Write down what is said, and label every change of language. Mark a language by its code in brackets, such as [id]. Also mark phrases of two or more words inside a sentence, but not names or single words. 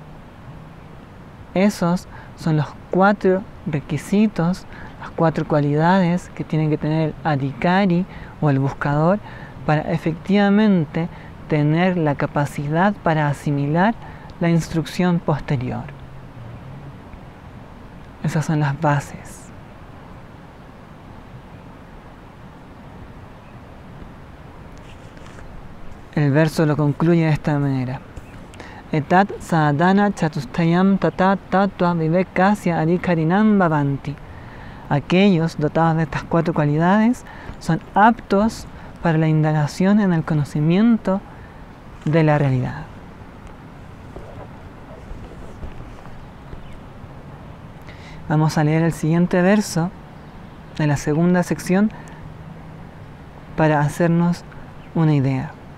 [es] Esos son los 4 requisitos, las 4 cualidades que tiene que tener el adhikari o el buscador para efectivamente tener la capacidad para asimilar la instrucción posterior. Esas son las bases. El verso lo concluye de esta manera. [sa] एतत् साधन चतुष्टयं तदा तत्त्व विवेकस्य अधिकारिणः भवन्ति. [es] Aquellos dotados de estas 4 cualidades son aptos para la indagación en el conocimiento de la realidad. Vamos a leer el siguiente verso de la segunda sección para hacernos una idea.